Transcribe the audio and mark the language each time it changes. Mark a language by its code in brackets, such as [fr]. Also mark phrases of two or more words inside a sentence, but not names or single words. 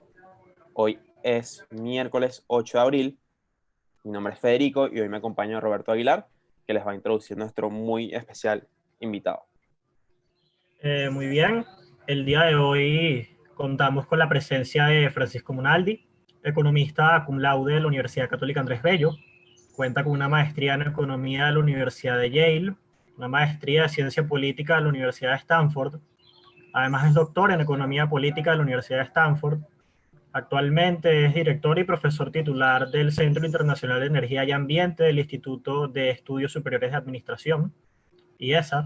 [es] Hoy es miércoles 8 de abril. Mi nombre es Federico y hoy me acompaña Roberto Aguilar, que les va a introducir nuestro muy especial invitado. Muy bien, el día de hoy contamos con la presencia de Francisco Monaldi, economista [la] cum laude [es] de la Universidad Católica Andrés Bello. Cuenta con una maestría en economía de la Universidad de Yale, una maestría de ciencia política de la Universidad de Stanford. Además es doctor en economía política de la Universidad de Stanford. Actualmente es director y profesor titular del Centro Internacional de Energía y Ambiente del Instituto de Estudios Superiores de Administración, IESA.